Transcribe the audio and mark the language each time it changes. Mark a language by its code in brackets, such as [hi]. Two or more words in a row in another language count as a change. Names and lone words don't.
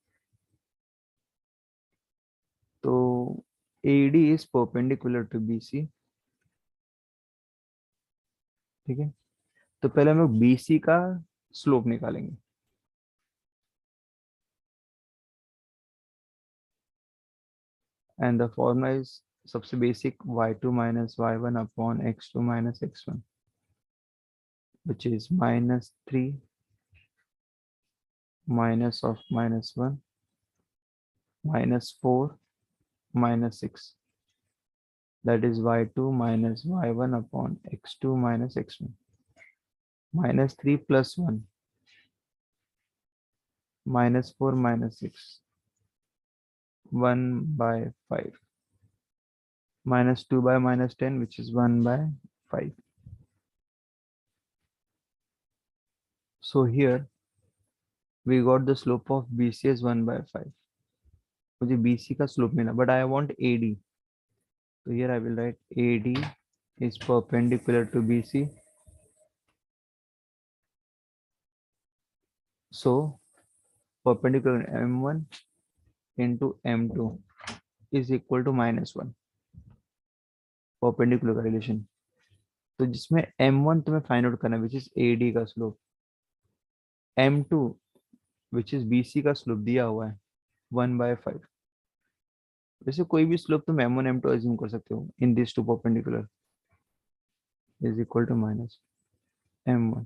[en] तो AD is perpendicular to BC. [hi] ठीक है. तो पहले हम लोग BC का स्लोप निकालेंगे. [en] and the formula is सबसे बेसिक y2 minus y1 upon x2 minus x1, which is -3 minus of -1 -4 -6. That is y2 minus y1 upon x2 minus x1. -3 + 1, -4 -6, 1/5, -2 by -10, which is 1/5. So here we got the slope of BC as 1/5. [hi] मुझे BC का स्लोप मिला, [en] but I want AD. So here I will write AD is perpendicular to BC. So perpendicular M1 into M2 is equal to -1. [hi] परपेंडिकुलर का रिलेशन, तो जिसमें M1 तुम्हें [en] find out [hi] करना है [en] which is [hi] AD का स्लोप, M2 [en] which is [hi] BC का स्लोप दिया हुआ है 1/5. वैसे कोई भी स्लोप तुम M1 M2 अज्यूम कर सकते हो [en] in this two perpendicular is equal to [hi] -M1.